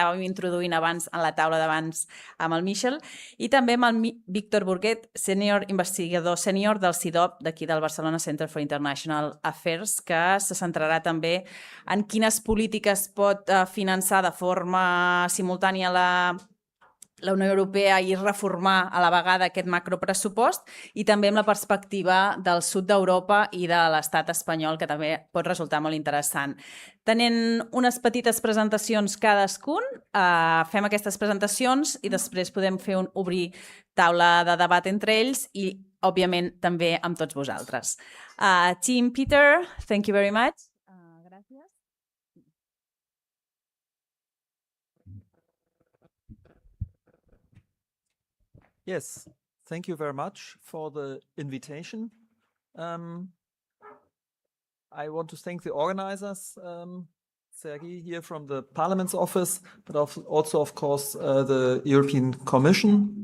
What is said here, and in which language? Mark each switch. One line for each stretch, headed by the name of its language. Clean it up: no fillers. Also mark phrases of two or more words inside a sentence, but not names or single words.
Catalan: anàvem introduint abans en la taula d'abans amb el Michel, i també amb el Víctor Burguet, investigador sènior del CIDOB d'aquí del Barcelona Centre for International Affairs, que se centrarà també en quines polítiques pot finançar de forma simultània la Unió Europea i reformar a la vegada aquest macropressupost, i també amb la perspectiva del sud d'Europa i de l'estat espanyol, que també pot resultar molt interessant. Tenint unes petites presentacions cadascun, fem aquestes presentacions i després podem fer obrir taula de debat entre ells i, òbviament, també amb tots vosaltres.
English: Tim, Peter, thank you very much.
Catalan: Gràcies.
English: Yes, thank you very much for the invitation. I want to thank the organizers, Sergei here from the Parliament's office, but also, of course, the European Commission.